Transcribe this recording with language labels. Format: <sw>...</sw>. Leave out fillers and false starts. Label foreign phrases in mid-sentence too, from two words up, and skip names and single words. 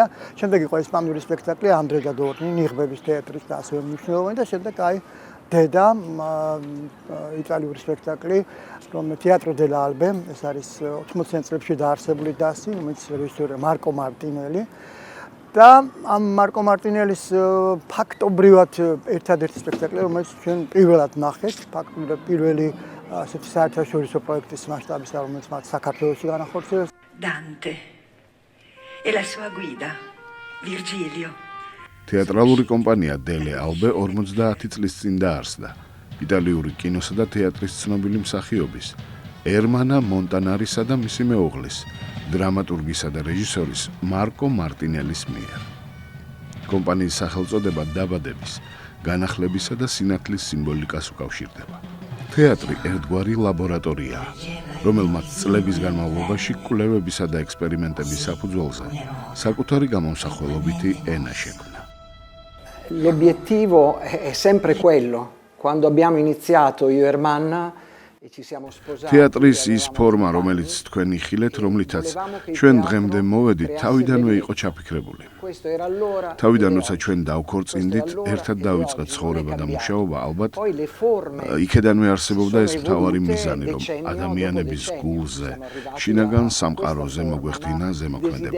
<ka>შემდეგ იყო ესპანური სპექტაკლი ანდრე და დორნი ნიღბების თეატრის და ასევე მნიშვნელოვანი და შემდეგ დედა იტალიური სპექტაკლი, რომელიც თეატრო დელა ალბე, ეს არის 80-იან წლებში დაარსებული დასი, რომელიც რეჟისორია მარკო მარტინელი. და ამ მარკო მარტინელის ფაქტობრივად ერთადერთი სპექტაკლი, რომელიც ჩვენ პირველად ნახეთ, ფაქტობრივად პირველი ასეთი საერთაშორისო პროექტის მასშტაბის, რომელიც მათ საქართველოში განახორციელეს.</ka> <it>Dante e la sua guida, Virgilio.</it> <ka>თეატრალური კომპანია დელე ალბე 50 წლის წინ დაარსდა. იტალიური კინოსა და თეატრის ცნობილი მსახიობის ერმანა მონტანარისა და მისი მეუღლის, დრამატურგისა და რეჟისორის მარკო მარტინელის მიერ. კომპანიის სახელწოდება დაბადების, განახლებისა და სინათლის სიმბოლიკას უკავშირდება. თეატრი ერთგვარი ლაბორატორიაა, რომელმაც წლების განმავლობაში კვლევებისა და ექსპერიმენტების საფუძველზე საკუთარი გამომსახველობითი ენა შექმნა.</ka> <it>L'obiettivo è sempre quello. Quando abbiamo iniziato io e Ermanna e ci siamo sposati.</it> <ka>თეატრის ის ფორმა, რომელიც თქვენ იხილეთ, რომლითაც ჩვენ დღემდე მოვედით, თავიდანვე იყო ჩაფიქრებული. თავიდან როცა ჩვენ დავქორწინდით, ერთად დავიწყეთ ცხოვრება და მუშაობა, ალბათ იქედანვე არსებობდა ეს მთავარი მიზანი, რომ ადამიანების გულზე, შინაგან სამყაროზე მოგვეხდინა ზემოქმედება.</ka>